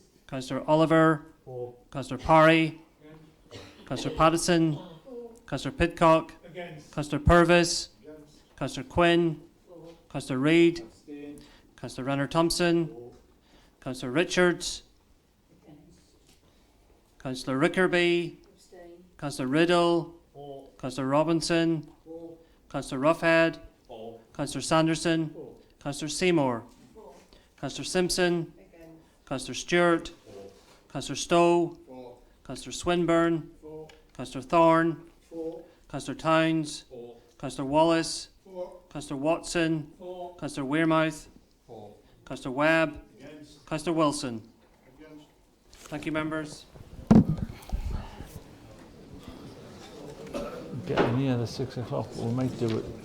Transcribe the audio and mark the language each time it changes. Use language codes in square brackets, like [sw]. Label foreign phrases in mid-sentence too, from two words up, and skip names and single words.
[en] Councillor Oliver. 4. Councillor Parry. Councillor Pattison. 4. Councillor Pidcock. Against. Councillor Purvis. Against. Councillor Quinn. 4. Councillor Reid. Abstain. Councillor Renner Thompson. 4. Councillor Richards. Against. Councillor Rickerby. Abstain. Councillor Riddle. 4. Councillor Robinson. 4. Councillor Roughhead. 4. Councillor Sanderson. 4. Councillor Seymour. 4. Councillor Simpson. Against. Councillor Stewart. Councillor Stowe. 4. Councillor Swinburne. 4. Councillor Thorne. 4. Councillor Towns. 4. Councillor Wallace. 4. Councillor Watson. 4. Councillor Wearmouth. 4. Councillor Webb. Against. Councillor Wilson. Against. Thank you, members. Getting near the 6 o'clock, but we might do it.